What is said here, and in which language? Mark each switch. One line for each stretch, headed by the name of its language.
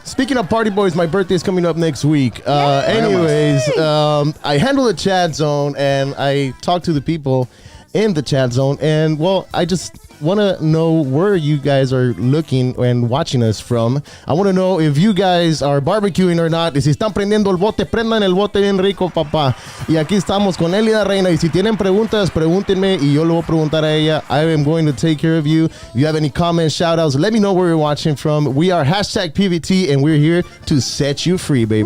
English: Speaking of party boys, my birthday is coming up next week. Anyways, I handle the chat zone and I talk to the people in the chat zone. And well, I just want to know where you guys are looking and watching us from. I want to know if you guys are barbecuing or not.
Spanish: Y si están prendiendo el bote, prendan el bote bien rico, papá. Y aquí estamos con Elida Reyna. Y si tienen preguntas, pregúntenme y yo le voy a preguntar a ella.
English: I am going to take care of you. If you have any comments, shout outs, let me know where you're watching from. We are Hashtag PVT and we're here to set you free, baby.